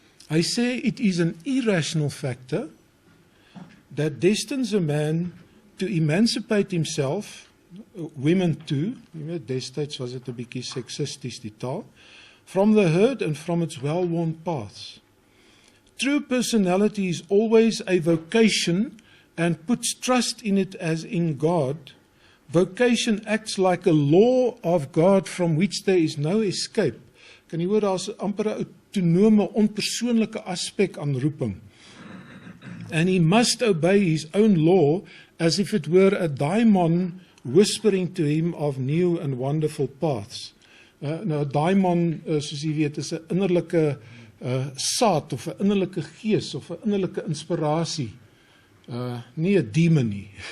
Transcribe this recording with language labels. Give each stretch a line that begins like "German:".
Afrikaans: Hy sê
English: it is an irrational factor that destines a man to emancipate himself, women too,
Afrikaans: jy weet, destyds was dit 'n bietjie seksisties die taal,
English: from the herd and from its well-worn paths. True personality is always a vocation and puts trust in it as in God. Vocation acts like a law of God from which there is no escape.
Afrikaans: Kan jy hoor, daar's amper 'n autonome, onpersoonlike aspek aan roeping.
English: And he must obey his own law as if it were a daimon whispering to him of new and wonderful paths.
Afrikaans: Nou, 'n daimon, soos jy weet, is 'n innerlike saad of 'n innerlike gees of 'n innerlike inspirasie. Nie 'n demon nie.